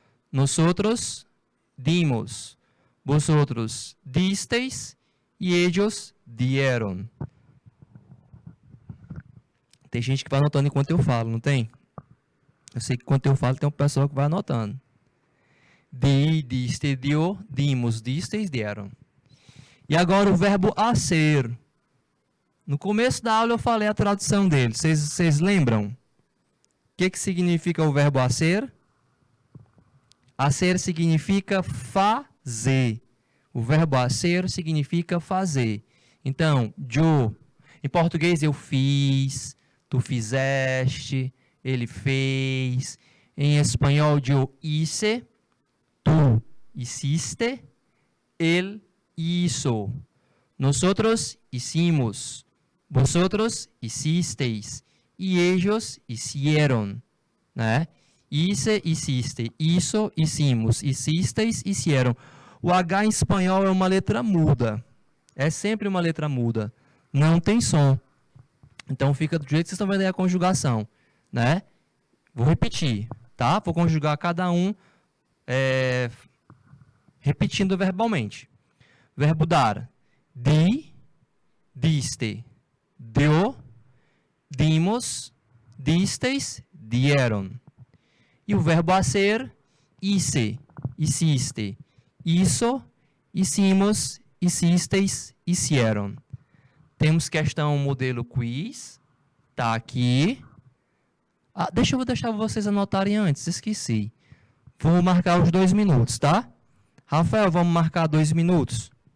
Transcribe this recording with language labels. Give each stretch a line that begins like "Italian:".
Spanish: Nosotros dimos, vosotros disteis e ellos dieron.
Portuguese: Tem gente que vai anotando enquanto eu falo, não tem? Eu sei que enquanto eu falo tem um pessoal que vai anotando.
Spanish: Di, diste, dio, dimos, disteis, dieron.
Portuguese: E agora o verbo a ser. No começo da aula eu falei a tradução dele. Vocês lembram? O que significa o verbo a ser? A ser significa fazer. O verbo a ser significa fazer. Então, yo, em português eu fiz, tu fizeste, ele fez. Em espanhol,
Spanish: yo hice, tu hiciste, él hizo. Nosotros hicimos, vosotros hicisteis e ellos hicieron, né? Hice, hiciste, hizo, hicimos, hicisteis, hicieron.
Portuguese: O H em espanhol é uma letra muda. É sempre uma letra muda. Não tem som. Então fica do jeito que vocês estão vendo aí a conjugação, né? Vou repetir, tá? Vou conjugar cada um repetindo verbalmente. Verbo dar.
Spanish: Di, diste, deu, dimos, disteis, dieron.
Portuguese: E o verbo a ser,
Spanish: hice, hiciste, hizo, hicimos, hicisteis, hicieron.
Portuguese: Temos questão modelo quiz, tá aqui. Ah, deixa eu deixar vocês anotarem antes, esqueci. Vou marcar os 2 minutos, tá? Rafael, vamos marcar 2 minutos?